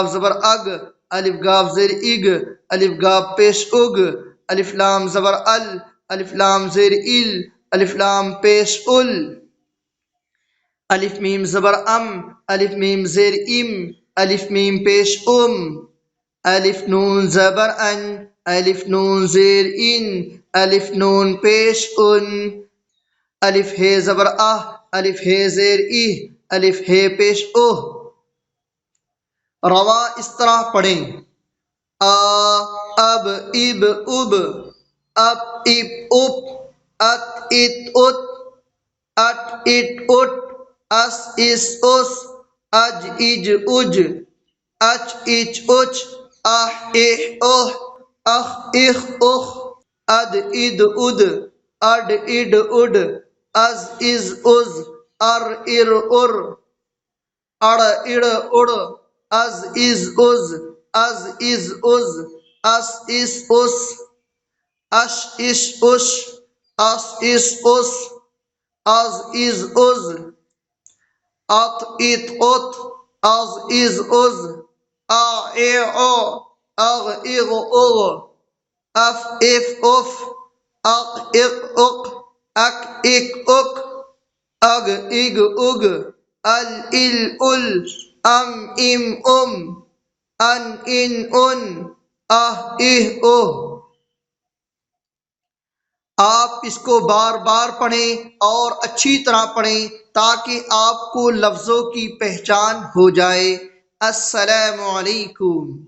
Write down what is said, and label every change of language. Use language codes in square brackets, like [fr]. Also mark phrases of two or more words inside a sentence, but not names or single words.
[ur] زبر اگ، الف گاف زیر اگ، الف گاف پیش اگ، الف لام زبر ال، الف لام زیر ال، الف لام پیش ال، الف میم زبر ام، الف میم زیر ام، الف میم پیش ام، الف نون زبر ان، الف نون زیر ان، الف نون پیش ان، الف ہے زبر آہ، الف ہے زیر ای، الف ہے پیش اوہ۔ رواں اس طرح پڑھیں: آ، اب، اب، اب، اپ، اپ، اپ، ات، ات، ات، اٹ، اٹ، اٹ، اس، اس، اس، اج، اج، اج، اچ، اچ، اچ، آہ، اح، اوہ، اخ، اخ، اخ، اد، اد، اد، اڈ، اڈ، اڈ، از، از، از، ار، ار، ار، اڑ، اڑ، اڑ، از، از، از، از، از، از، اس، اس، اس، اش، اش، اش، اس، اس، اس، از، از، از، ات، ات، ات، از، از، از، آ، اے، او، اغ، اغ، اغ، اف، اف، اف، اق، اق، اق، اک اک اک، اگ اگ اگ، ال ال ال، ام ام ام، ان ان ان، اہ اہ اوہ۔ آپ اس کو بار بار پڑھیں اور اچھی طرح پڑھیں تاکہ آپ کو لفظوں کی پہچان ہو جائے۔ السلام علیکم۔